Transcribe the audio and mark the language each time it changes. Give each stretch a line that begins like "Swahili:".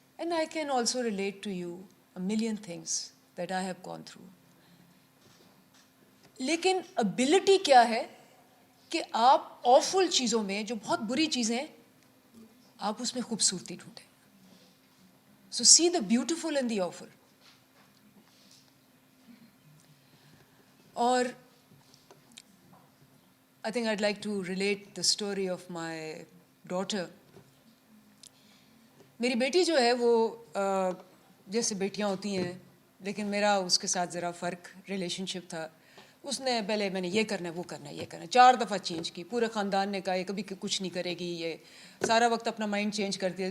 English: And I can also relate to you a million things that I have gone through.
Urdu: لیکن ability کیا ہے کہ آپ آفل چیزوں میں جو بہت بری چیزیں ہیں آپ اس میں خوبصورتی ڈھونڈیں.
English: So see the beautiful and the awful.
Urdu: اور
English: I think I'd like to relate the story of my daughter.
Urdu: میری بیٹی جو ہے وہ جیسے بیٹیاں ہوتی ہیں لیکن میرا اس کے ساتھ ذرا فرق ریلیشن شپ تھا. اس نے پہلے میں نے یہ کرنا ہے وہ کرنا ہے یہ کرنا ہے 4 دفعہ چینج کی. پورے خاندان نے کہا یہ کبھی کچھ نہیں کرے گی, یہ سارا وقت اپنا مائنڈ چینج کرتی ہے.